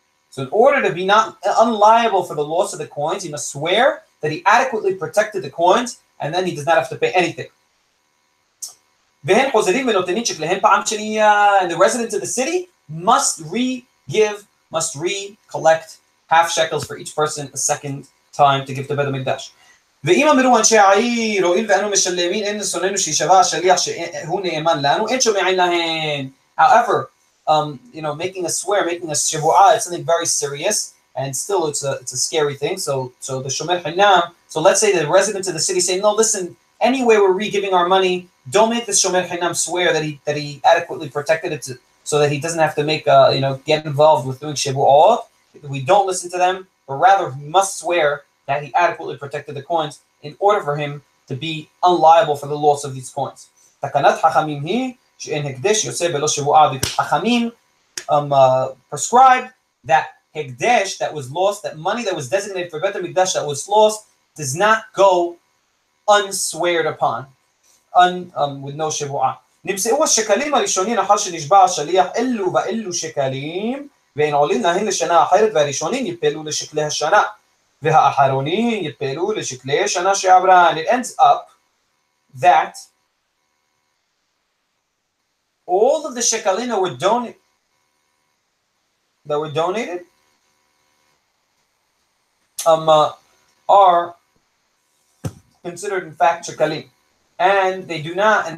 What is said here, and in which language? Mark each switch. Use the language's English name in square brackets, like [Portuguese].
[English] So in order to be not unliable for the loss of the coins, he must swear that he adequately protected the coins, and then he does not have to pay anything. And the residents of the city must recollect half shekels for each person a second time to give to בית המקדש. [Hebrew] ואם אמרו אנשי העיר, הואיל ואנו משלמים, אין לשוננו שישבע השליח שהוא נאמן לנו, אין שומעים להן. [English] However, making a swear, making a shevu'ah, it's something very serious, and still it's a scary thing. So the shomer hinam. So let's say the residents of the city say, no, listen, anyway we're re-giving our money, don't make the shomer hinam swear that he adequately protected it so that he doesn't have to make get involved with doing shevu'ot. We don't listen to them, but rather he must swear that he adequately protected the coins in order for him to be unliable for the loss of these coins. [Hebrew] Takanat hachamim hi she'en hekdesh yoseh belo shevu'ah, [English] because hachamim prescribed that hekdesh that was lost, that money that was designated for Beit HaMikdash that was lost, does not go unsweared upon, with no shevu'ah. [Hebrew] נמצאו השקלים הראשונים אחר שנשבע השליח אלו ואלו שקלים, ואין עולים להן לשנה אחרת, והראשונים יפלו לשקלי השנה, והאחרונים יפלו לשקלי השנה שעברה. [English] And it ends up that all of the shekalim that were donated are considered in fact shekalim, and they do not.